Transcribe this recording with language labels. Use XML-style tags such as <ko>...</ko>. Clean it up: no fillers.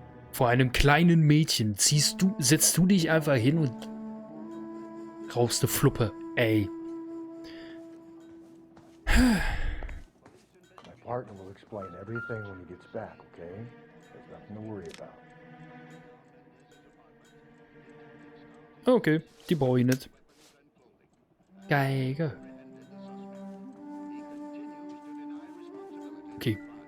<de>Vor einem kleinen Mädchen setzt du dich einfach hin und rauchst eine Fluppe. Ey.</de> <en>My partner will explain everything when he gets back, okay? There's nothing to worry about.</en> <de>Okay, die brauche ich nicht. Geige. Okay.</de>